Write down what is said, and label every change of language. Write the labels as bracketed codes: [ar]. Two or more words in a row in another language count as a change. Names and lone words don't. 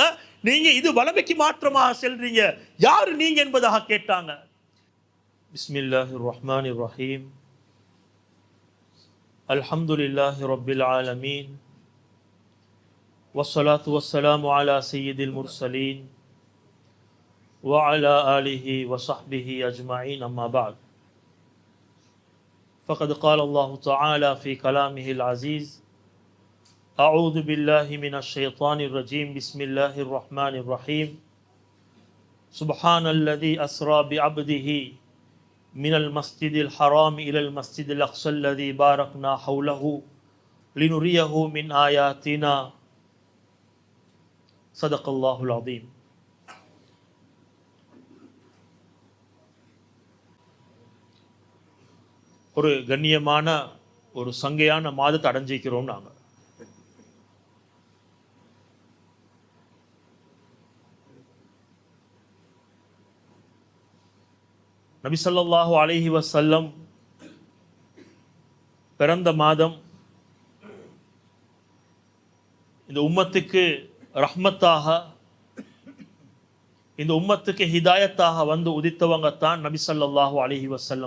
[ta] நீங்க இது வலமைக்கு மாற்றமாக செல்றீங்க, யாரு நீங்க என்பதாக கேட்டாங்க. [ar] بسم الله الرحمن الرحيم، الحمد لله رب العالمين، والصلاة والسلام على سيد المرسلين وعلى آله وصحبه أجمعين أما بعد فقد قال الله تعالى في كلامه العزيز أعوذ بالله من الشيطان الرجيم بسم الله الرحمن الرحيم سبحان الذي أسرى بعبده من المسجد الحرام إلى المسجد الأقصى الذي باركنا حوله لنريه من آياتنا صدق الله العظيم. [ta] ஒரு கண்ணியமான ஒரு சங்கையான மாதத்தை அடைஞ்சிக்கிறோம். நாங்கள் நபி [ar] صلى الله عليه وسلم [ta] பிறந்த மாதம், இந்த உம்மத்துக்கு ரஹ்மத்தாக, இந்த உம்மத்துக்கு ஹிதாயத்தாக வந்து உதித்தவங்க தான் நபி [ar] صلى الله عليه وسلم.